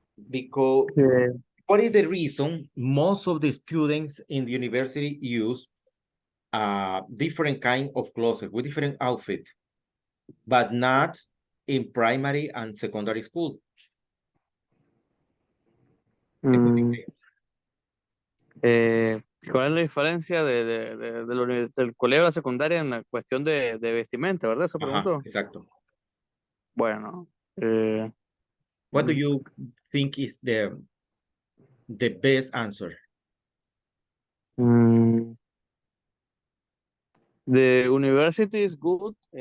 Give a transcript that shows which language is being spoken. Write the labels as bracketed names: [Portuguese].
[English] Because okay. what is the reason most of the students in the university use a different kind of clothes with different outfit, but not in primary and secondary school? [Spanish] Mm, ¿Cuál es la diferencia del colegio a la secundaria en la cuestión de vestimenta, verdad? Eso Ajá, preguntó. exacto. Bueno, eh, [English] What do mm, you think is the best answer? mm, the university is good.